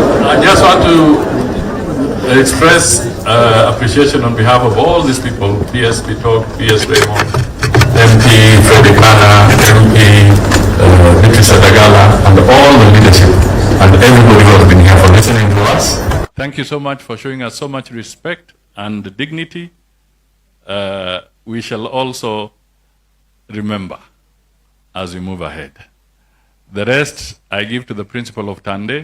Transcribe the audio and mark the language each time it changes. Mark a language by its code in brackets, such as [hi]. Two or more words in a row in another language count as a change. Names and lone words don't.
[en] I just want to express appreciation on behalf of all these people, PS Pitok, PS Raymond, MP Freddy Kana, MP Beatrice Adagala, and all the leadership, and everybody who has been here for listening to us. Thank you so much for showing us so much respect and dignity. We shall also remember as we move ahead. The rest I give to the principal of Tande.